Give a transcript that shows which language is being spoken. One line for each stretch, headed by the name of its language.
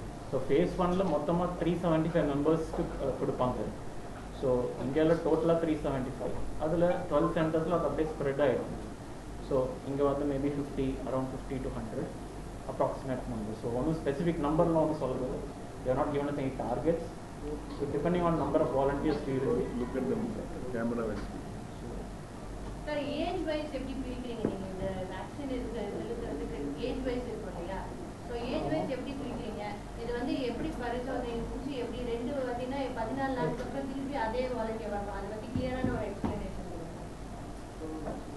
Tamil: So face 1ல மொத்தமாக 375 மெம்பர்ஸ்க்கு கொடுப்பாங்க. ஸோ இந்தியாவில் டோட்டலாக 375. அதில் 12 சென்டர்ஸில் அது அப்படியே ஸ்ப்ரெட் ஆகிடும். ஸோ இங்கே maybe 50, around 50 to 100 approximate number. So ஒன்றும் ஸ்பெசிஃபிக் நம்பர்லாம் ஒன்று சொல்கிறது.
English: You are not given us any targets. So depending on number of volunteers we will look at the camera well. Sir, age wise
Tamil: எப்படி பிரிக்கிறீங்க நீங்க? இந்த vaccine செலுத்துறதுக்கு age wise இருக்கும் இல்லையா? So age wise எப்படி பிரிக்கிறீங்க? இது எப்படி பரிசோதனை முடிச்சு எப்படி 2 வாட்டினா 14 நாளுக்கு அப்புறம் திருப்பி அதே வாலண்டியர் வரணும்? அதை பற்றி கிளியரான ஒரு எக்ஸ்பிளனேஷன் கொடுங்க.